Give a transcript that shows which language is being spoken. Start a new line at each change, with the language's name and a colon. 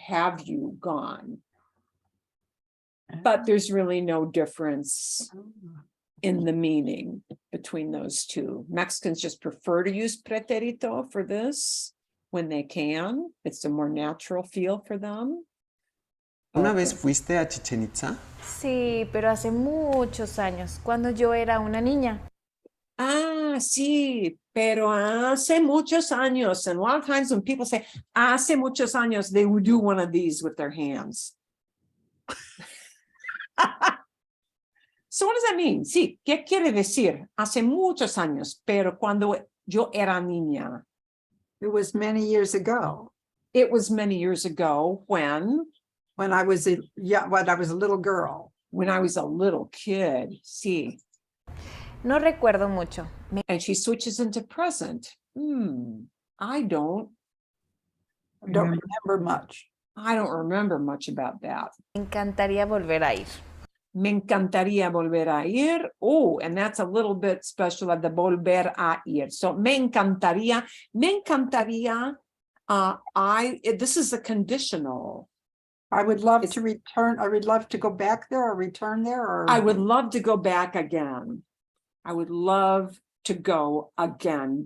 English: Have you gone? But there's really no difference in the meaning between those two. Mexicans just prefer to use pretérito for this when they can. It's a more natural feel for them.
Spanish: ¿Una vez fuiste a Chichen Itza? Sí, pero hace muchos años, cuando yo era una niña. Ah, sí, pero hace muchos años.
English: And a lot of times when people say
Spanish: hace muchos años,
English: they would do one of these with their hands. So what does that mean?
Spanish: Sí, ¿qué quiere decir? Hace muchos años, pero cuando yo era niña.
English: It was many years ago It was many years ago when when I was a little girl. I was a little kid. Sí.
Spanish: No recuerdo mucho. Me
English: And she switches into present. I don't Remember much. remember much about that.
Spanish: encantaría volver a ir. Me encantaría volver a ir.
English: Oh, and that's a little bit special of the volver a ir. So me encantaría. This is a conditional. I would love It's- to return. I would love to go back there or return there or. I would love to go back again. I would love to go again.